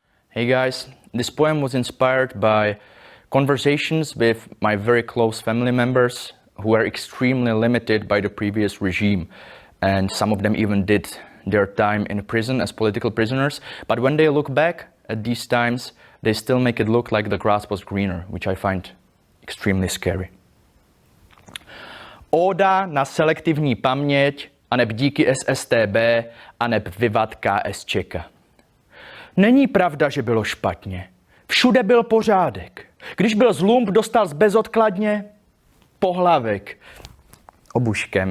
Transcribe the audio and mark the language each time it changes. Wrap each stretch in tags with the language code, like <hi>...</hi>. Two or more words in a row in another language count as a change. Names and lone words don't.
<en>Hey guys, this poem was inspired by conversations with my very close family members who were extremely limited by the previous regime, and some of them even did their time in prison as political prisoners. But when they look back at these times, they still make it look like the grass was greener, which I find extremely scary.</en> <cs>Óda na selektivní paměť, aneb díky SSTB, aneb vivat KSČ. Není pravda, že bylo špatně. Všude byl pořádek. Když byl zlump, dostal bezodkladně pohlavek obuškem.</cs>